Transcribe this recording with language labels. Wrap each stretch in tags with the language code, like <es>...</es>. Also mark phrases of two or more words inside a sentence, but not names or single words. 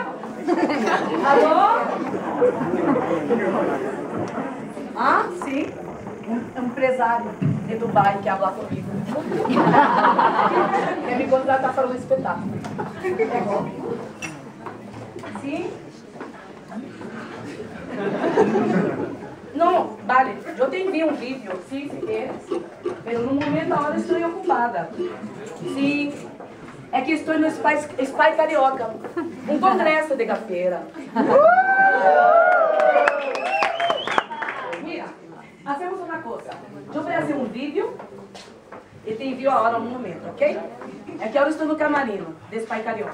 <pt>Alô? Ah, sim. Um empresário de Dubai que habla comigo. Quer me contratar para um espetáculo. Sim?</pt> <es>No, vale, yo te envío un vídeo, sí, si quieres, pero</es> <pt>no momento</pt> <es>ahora estoy ocupada. Sí,</es> <pt>é que estou no Spy Carioca, um congresso de gafeira.</pt> <es>Mira, hacemos</es> <pt>uma coisa, eu vou fazer um vídeo e te envio a hora, um momento, ok? É que agora estou no camarim de Spy Carioca.</pt>